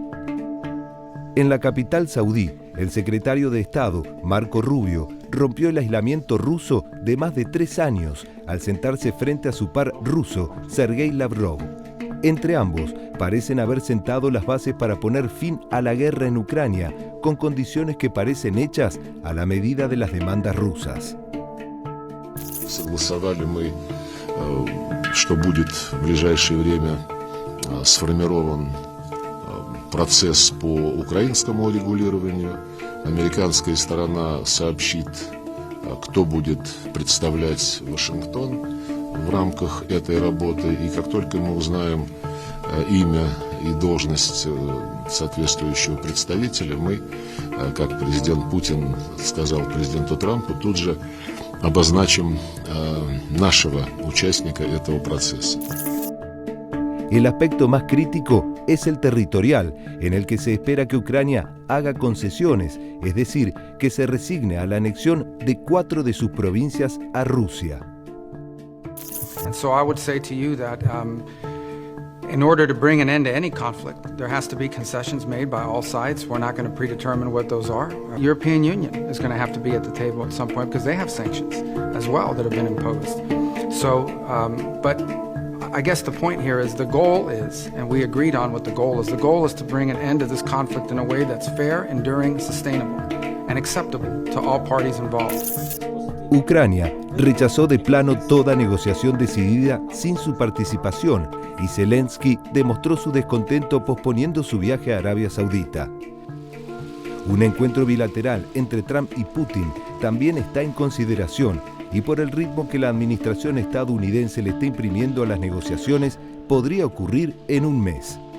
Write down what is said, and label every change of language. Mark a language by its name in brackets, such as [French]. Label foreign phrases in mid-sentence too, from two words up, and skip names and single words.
[Spanish] En la capital saudí, el secretario de Estado, Marco Rubio, rompió el aislamiento ruso de más de 3 años al sentarse frente a su par ruso, Sergei Lavrov. Entre ambos, parecen haber sentado las bases para poner fin a la guerra en Ucrania, con condiciones que parecen hechas a la medida de las demandas rusas. [Russian] Согласовали мы, что будет в ближайшее время сформирован процесс по украинскому урегулированию. Американская сторона сообщит, кто будет представлять Вашингтон в рамках этой работы. И как только мы узнаем имя и должность соответствующего представителя, мы, как президент Путин сказал президенту Трампу, тут же обозначим нашего участника этого процесса. [Spanish] El aspecto más crítico es el territorial, en el que se espera que Ucrania haga concesiones, es decir, que se resigne a la anexión de 4 de sus provincias a Rusia. [English] And so I would say to you that in order to bring an end to any conflict, there has to be concessions made by all sides. We're not going to predetermine what those are. The European Union is going to have to be at the table at some point because they have sanctions as well that have been imposed. So, but I guess the point here is the goal is, and we agreed on what the goal is to bring an end to this conflict in a way that's fair, enduring, sustainable, and acceptable to all parties involved. [Spanish] Ucrania rechazó de plano toda negociación decidida sin su participación y Zelensky demostró su descontento posponiendo su viaje a Arabia Saudita. Un encuentro bilateral entre Trump y Putin también está en consideración y por el ritmo que la administración estadounidense le está imprimiendo a las negociaciones, podría ocurrir en un mes.